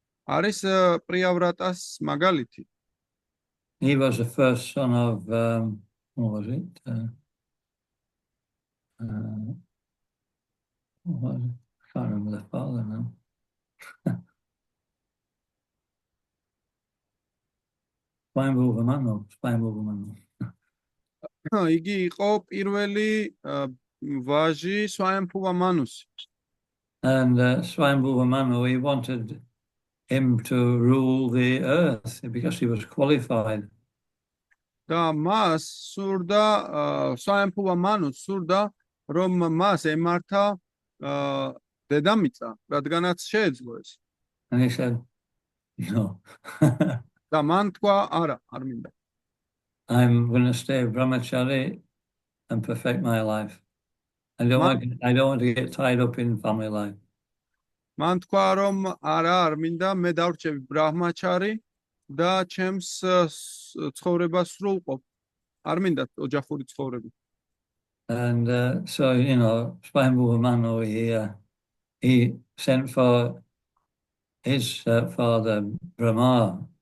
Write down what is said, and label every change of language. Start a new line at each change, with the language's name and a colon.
Georgian: არის პრიავრატას მაგალითი.
English: He was the first son of what was it? What was it? I can't remember the father now. Swayambhuva Manu.
Georgian: იგი იყო პირველი ვაჟი სვაემფუვა მანუსი.
English: And Swayambhuva Manu, he wanted him to rule the earth because he was qualified.
Georgian: და მას სურდა სვაემფუვა მანუს სურდა რომ მას ემართა დედამიწა, რადგანაც შეეძლო ეს.
English: And he said, no.
Georgian: და მან თქვა, არა, არ მინდა.
English: I'm going to stay brahmachari and perfect my life. I don't want to get tied up in family life.
Georgian: მან თქვა რომ არა, არ მინდა, მე დავრჩები ბრაჰმაჩარი და ჩემს ცხოვრებას სრულყოფ. არ მინდა ოჯახური ცხოვრება.
English: And so, you know, Swayambhuva Manu, he sent for his father, Brahma.